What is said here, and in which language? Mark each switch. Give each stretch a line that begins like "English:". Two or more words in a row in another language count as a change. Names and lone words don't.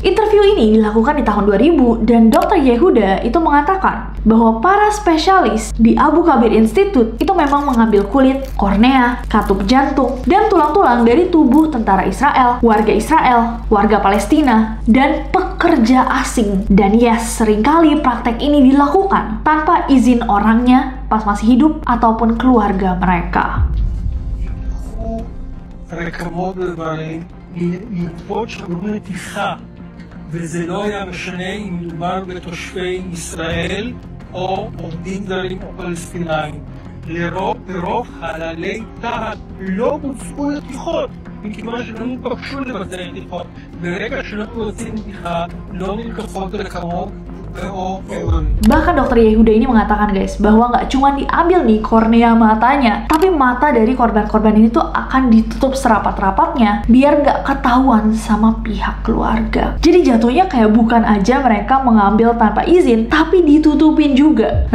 Indonesian: Interview ini dilakukan di tahun 2000, dan Dr. Yehuda itu mengatakan bahwa para spesialis di Abu Kabir Institute itu memang mengambil kulit, kornea, katup jantung, dan tulang-tulang dari tubuh tentara Israel, warga Palestina, dan pekerja asing. Dan yes, seringkali praktek ini dilakukan tanpa izin orangnya pas masih hidup ataupun keluarga mereka.
Hebrew: רקמות בדברים, מגופות שגורמים נתיחה, וזה לא היה משנה אם מדובר בתושבי ישראל או עובדים זרים או פלסטינאים. לרוב חללי תחת לא בוצעו נתיחות, מכיוון שלא נתבקשו לבצע נתיחות. ברגע שלא מבצעים נתיחה, לא נלקחות רקמות.
Indonesian: Bahkan dokter Yehuda ini mengatakan guys, bahwa nggak cuma diambil nih kornea matanya, tapi mata dari korban-korban ini tuh akan ditutup serapat-rapatnya biar nggak ketahuan sama pihak keluarga. Jadi jatuhnya kayak bukan aja mereka mengambil tanpa izin, tapi ditutupin juga.